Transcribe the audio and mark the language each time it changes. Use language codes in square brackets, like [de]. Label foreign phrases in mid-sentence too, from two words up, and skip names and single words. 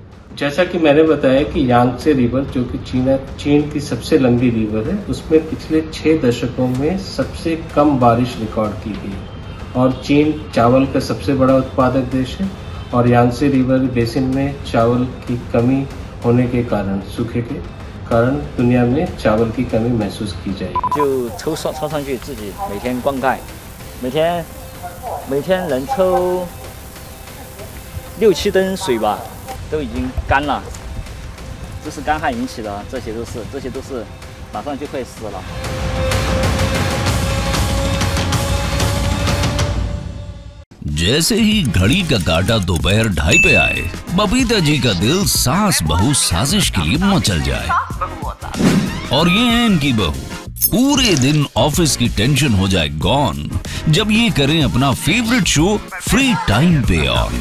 [hi] जैसा कि मैंने बताया कि यांगत्से रिवर, जो कि चीन की सबसे लंबी रिवर है, उसमें पिछले 6 दशकों में सबसे कम बारिश रिकॉर्ड की गई है। और चीन चावल का सबसे बड़ा उत्पादक देश है और यांगत्से रिवर बेसिन में चावल की कमी होने के कारण, सूखे के कारण दुनिया में चावल की कमी महसूस की जाएगी। [zh] 就抽上去自己每天灌溉，每天能抽6-7吨水吧，都已经干了，这是干旱引起的，这些都是马上就会死了。 [hi] जैसे ही घड़ी का काटा दोपहर 2:30 पे आए, बबीता जी का दिल सास बहू साजिश के लिए मचल जाए। और ये है इनकी बहू, पूरे दिन ऑफिस की टेंशन हो जाए गॉन जब ये करें अपना [en] favorite show free time [hi] पे ऑन।